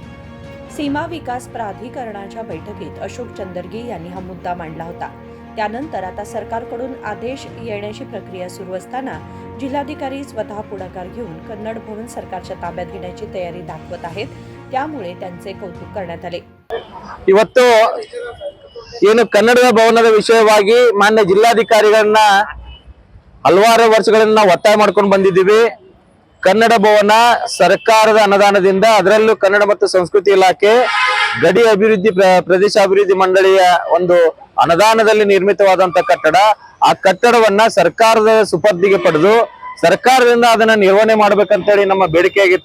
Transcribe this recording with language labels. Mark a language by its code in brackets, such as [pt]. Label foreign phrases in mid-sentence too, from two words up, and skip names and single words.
[mr] सीमा विकास प्राधिकरणाच्या बैठकीत अशोक चंदरगी यांनी हा मुद्दा मांडला होता। त्यानंतर आता सरकारकडून आदेश येण्याची प्रक्रिया सुरू असताना जिल्हाधिकारी स्वतः पुढाकार घेऊन कन्नड भवन सरकारच्या ताब्यात घेण्याची तयारी दाखवत आहेत। त्यामुळे त्यांचे कौतुक करण्यात आले। [kn] ಇವತ್ತು ಏನು ಕನ್ನಡ ಭವನದ ವಿಷಯವಾಗಿ ಮಾನ್ಯ ಜಿಲ್ಲಾಧಿಕಾರಿಗಳನ್ನ ಹಲವಾರು ವರ್ಷಗಳಿಂದ ನಾವು ಒತ್ತಾಯ ಮಾಡ್ಕೊಂಡು ಬಂದಿದ್ದೀವಿ। ಕನ್ನಡ ಭವನ ಸರ್ಕಾರದ ಅನುದಾನದಿಂದ ಅದರಲ್ಲೂ ಕನ್ನಡ ಮತ್ತು ಸಂಸ್ಕೃತಿ ಇಲಾಖೆ ಗಡಿ ಅಭಿವೃದ್ಧಿ ಪ್ರದೇಶಾಭಿವೃದ್ಧಿ ಮಂಡಳಿಯ ಒಂದು ಅನುದಾನದಲ್ಲಿ ನಿರ್ಮಿತವಾದಂತ ಕಟ್ಟಡ, ಆ ಕಟ್ಟಡವನ್ನ ಸರ್ಕಾರದ ಸುಪರ್ದಿಗೆ ಪಡೆದು ಸರ್ಕಾರದಿಂದ ಅದನ್ನ ನಿರ್ವಹಣೆ ಮಾಡ್ಬೇಕಂತೇಳಿ ನಮ್ಮ ಬೇಡಿಕೆ ಆಗಿತ್ತು।